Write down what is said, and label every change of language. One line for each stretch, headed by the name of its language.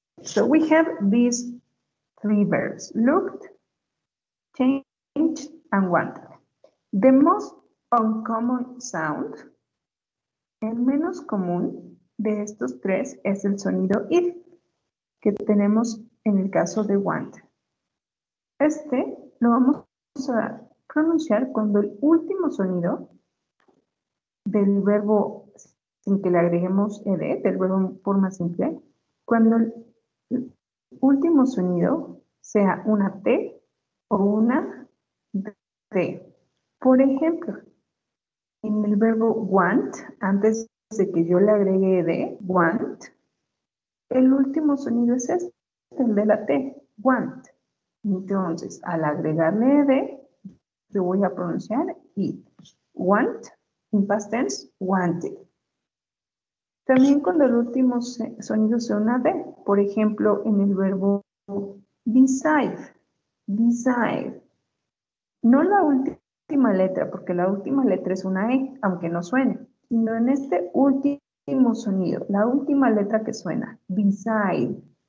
English: So we have these three verbs, looked, changed, and wanted. The most uncommon sound,
Spanish: el menos común de estos tres es el sonido if, que tenemos en el caso de want. Este lo vamos a pronunciar cuando el último sonido del verbo, sin que le agreguemos ed, del verbo en forma simple, cuando el último sonido sea una T o una D. Por ejemplo, en el verbo want, antes de que yo le agregue ed, want, el último sonido es este, el de la T, want. Entonces, al agregarle ed, yo voy a pronunciar it.
English: Want, in past tense, wanted.
Spanish: También cuando el último sonido sea una D, por ejemplo, en el verbo desire, desire. No la última letra, porque la última letra es una E, aunque no suene, sino en este último sonido, la última letra que suena, desire.